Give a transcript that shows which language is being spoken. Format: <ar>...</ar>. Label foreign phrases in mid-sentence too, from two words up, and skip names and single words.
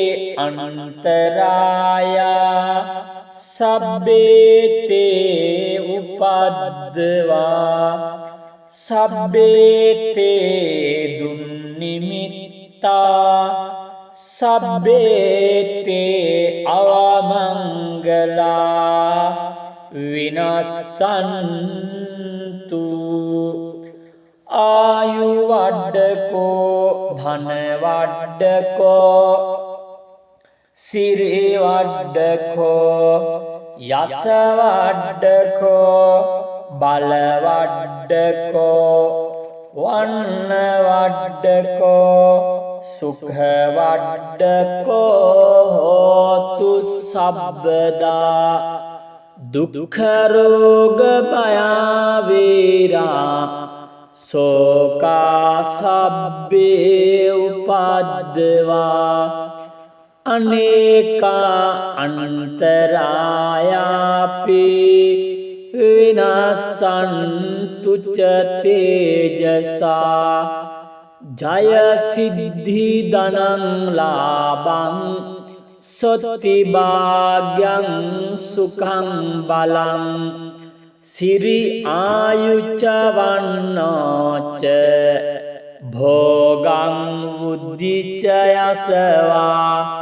<pi>අනන්තරායා සබ්බේති උපද්දවා සබ්බේති දුන්නිමිත්තා සබ්බේති අවමංගලා විනස්සන්තු ආයු වඩ්ඩකෝ ධන වඩ්ඩකෝ සිරි වඩ්ඩකෝ යස වඩ්ඩකෝ බල වඩ්ඩකෝ වන්න වඩ්ඩකෝ සුඛ වඩ්ඩකෝ හෝතු සබ්බදා දුක්ඛ රෝග භයවේරා සෝකා සබ්බේ උපද්දවා අනේකා අන්තරායාපි විනස්සන්තු ච තේජසා ජය සිද්ධි ධනං ලාභං සොත්ති භාග්‍යං සුඛං බලං සිරි ආයුච්ච වන්නෝච භෝගං බුද්ධිච යසවා</pi>